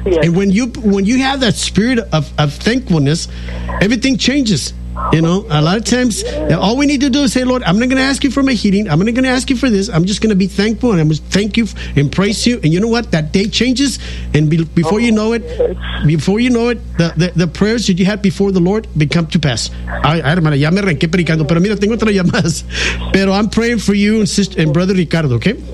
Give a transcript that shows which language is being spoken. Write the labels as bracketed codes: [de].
[en] And when you have that spirit of thankfulness, everything changes. You know, a lot of times, all we need to do is say, Lord, I'm not going to ask you for my healing. I'm not going to ask you for this. I'm just going to be thankful, and I'm going to thank you and praise you. And you know what? That day changes, and before you know it, the prayers that you had before the Lord become to pass. [es] Hermana, ya me arranqué predicando, pero mira, tengo otra llamada. [en] Pero I'm praying for you and sister and brother Ricardo, okay?